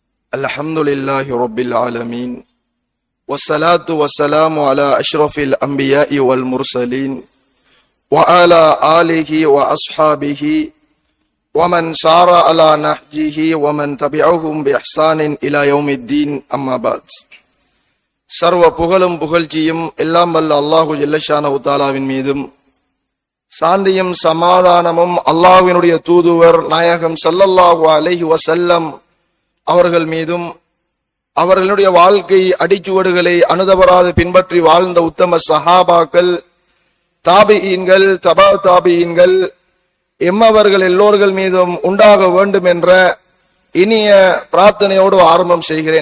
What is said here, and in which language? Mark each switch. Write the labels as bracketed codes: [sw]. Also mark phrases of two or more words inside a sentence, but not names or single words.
[ar] الحمد لله رب العالمين والصلاة والسلام على أشرف الأنبياء والمرسلين. وعلى آله وأصحابه. ومن سار على نهجه ومن تبعهم بإحسان إلى يوم الدين أما بعد. [ta] சர்வ புகழும் புகழ்ச்சியும் எல்லாம் வல்ல [ar] الله جل شأنه تعالى [ta] மீதும், சாந்தியும் சமாதானமும் அல்லாஹ்வினுடைய தூதுவர் நாயகம் [ar] صلى الله عليه وسلم [ta] அவர்கள் மீதும், அவர்களுடைய வாழ்க்கை அடிச்சுவடுகளை அனுதவராது பின்பற்றி வாழ்ந்த உத்தம சஹாபாக்கள், தாபிஈன்கள், தபா தாபிஈன்கள் எம்மவர்கள் எல்லோர்கள் மீதும் உண்டாக வேண்டும் என்ற இனிய பிரார்த்தனையோடு ஆரம்பம் செய்கிறேன்.